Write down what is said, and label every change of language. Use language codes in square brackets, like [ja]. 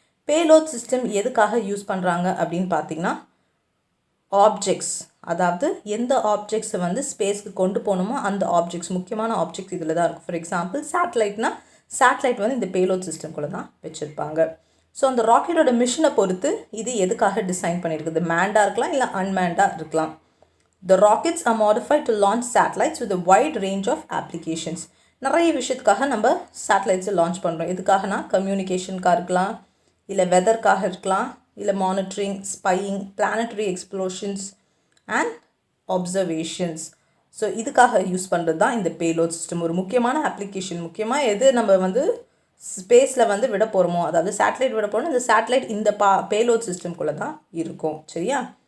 [ta] Payload system எதுக்காக use பண்ணுறாங்க அப்படின்னு பார்த்தீங்கன்னா ஆப்ஜெக்ட்ஸ், அதாவது எந்த ஆப்ஜெக்ட்ஸை வந்து ஸ்பேஸ்க்கு கொண்டு போகணுமோ அந்த ஆப்ஜெக்ட்ஸ், முக்கியமான ஆப்ஜெக்ட்ஸ் இதில் தான் இருக்கும். ஃபார் எக்ஸாம்பிள் சேட்டலைட் வந்து இந்த பேலோட் சிஸ்டம்குள்ளே தான் வச்சுருப்பாங்க. ஸோ அந்த ராக்கெட்டோட மிஷனை பொறுத்து இது எதுக்காக டிசைன் பண்ணியிருக்குது, மேண்டாக இருக்கலாம் இல்லை அன்மேண்டாக இருக்கலாம். [en] The rockets are modified to launch satellites with a wide range of applications. [ta] நிறைய விஷயத்துக்காக நம்ம சேட்டலைட்ஸை லான்ச் பண்ணுறோம். எதுக்காகனா கம்யூனிகேஷனுக்காக இருக்கலாம், இல்லை வெதர்க்காக இருக்கலாம், இல்லை monitoring, spying, [en] Planetary explosions and observations. [ta] So இதுக்காக யூஸ் பண்ணுறது தான் இந்த பேலோட் சிஸ்டம். ஒரு முக்கியமான அப்ளிகேஷன், முக்கியமாக எது நம்ம வந்து ஸ்பேஸில் வந்து விட போகிறோமோ, அதாவது சேட்டலைட் விட போகிறோம், இந்த சேட்டலைட் இந்த பேலோட் சிஸ்டம்குள்ளே தான் இருக்கும். சரியா?